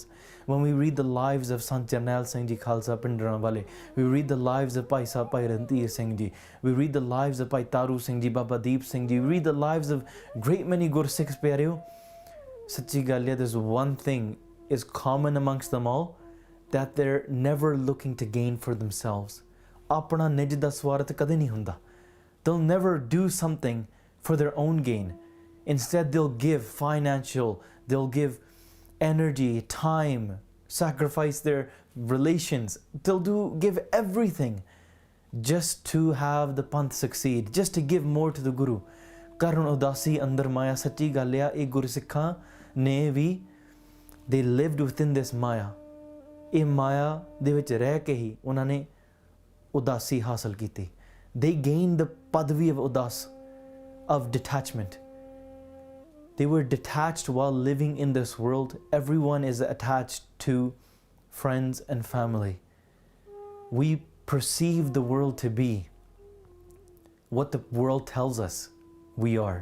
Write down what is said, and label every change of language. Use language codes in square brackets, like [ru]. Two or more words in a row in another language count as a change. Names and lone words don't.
[en] When we read the lives of Sant Jarnail Singh ji Khalsa Pindranwale, we read the lives of Bhai Sahib Bhai Rantir Singh ji, we read the lives of Bhai Taru Singh ji, Baba Deep Singh ji, we read the lives of great many Gursikhs, pyariyo. [pa] ਸੱਚੀ ਗੱਲ ਹੈ, [en] there's one thing is common amongst them all, that they're never looking to gain for themselves. [pa] ਆਪਣਾ ਨਿੱਜ ਦਾ ਸੁਆਰਥ ਕਦੇ ਨਹੀਂ ਹੁੰਦਾ. [en] They'll never do something for their own gain. Instead, they'll give financial, they'll give energy, time, sacrifice their relations. They'll give everything just to have the panth succeed, just to give more to the Guru. [pa] ਕਰਨ ਉਦਾਸੀ ਅੰਦਰ ਮਾਇਆ। ਸੱਚੀ ਗੱਲ ਹੈ, ਇਹ ਗੁਰਸਿੱਖਾਂ ਨੇ ਵੀ, [en] they lived within this maya. [pa] ਇਹ ਮਾਇਆ ਦੇ ਵਿੱਚ ਰਹਿ ਕੇ ਹੀ ਉਹਨਾਂ ਨੇ ਉਦਾਸੀ ਹਾਸਲ ਕੀਤੀ. [en] They gained the padvi of udas, of detachment. They were detached while living in this world. Everyone is attached to friends and family. We perceive the world to be what the world tells us we are.